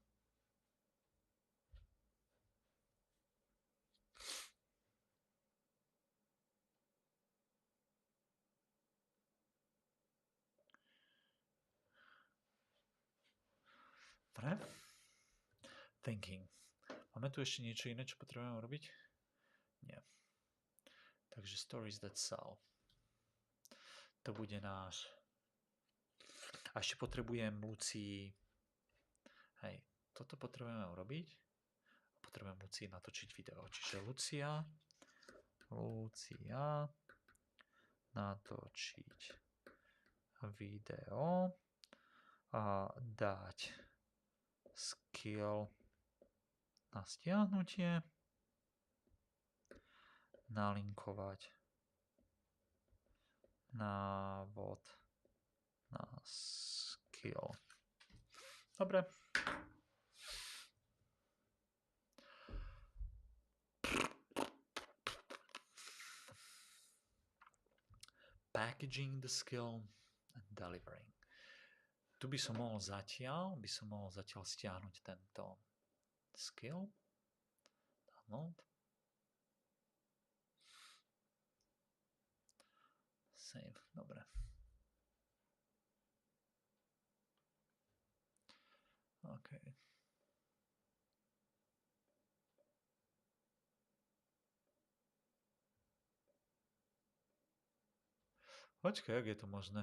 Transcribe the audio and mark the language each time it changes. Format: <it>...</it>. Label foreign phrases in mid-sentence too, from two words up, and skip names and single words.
<sk>Dobre.</sk> <en>Thinking.</en> <sk>Máme tu ešte niečo iné, čo potrebujeme robiť? Nie. Takže</sk> <en>stories that sell.</en> <sk>To bude náš. A ešte potrebujem Lucii. Hej, toto potrebujeme urobiť. Potrebujem Lucii natočiť video. Čiže Lucia natočiť video a dať skill na stiahnutie, nalinkovať návod na skill. Dobre.</sk> <en>Packaging the skill and delivering.</en> <sk>Tu by som mohol zatiaľ stiahnuť tento skill.</sk> <en>Download. Save.</en> <sk>Dobre. OK. Počkaj, jak je to možné?</sk>